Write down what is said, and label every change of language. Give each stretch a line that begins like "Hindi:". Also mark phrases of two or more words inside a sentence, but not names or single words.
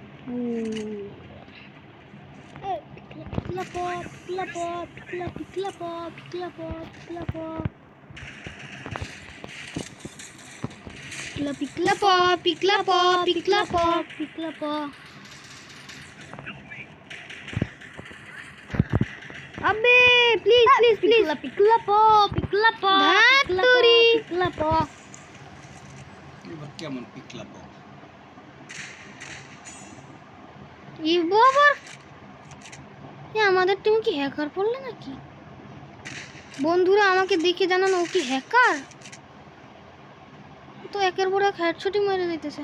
Hindi: Pikla paw, pikla paw, pikla pikla paw, pikla paw, pikla paw. Pikla pikla paw, pikla paw, pikla paw, pikla paw. अबे प्लीज प्लीज प्लीज पिकला पो धातुरी पिकला पो
Bangla: এবার কেমন পিকলা পাও? এই বাবার আমাদের টিম কি হ্যাকার পড়লো নাকি? বন্ধুরা আমাকে দেখে জানান, ও কি হ্যাকার? তো একের পর এক হেডশটই মেরে দিতেছে।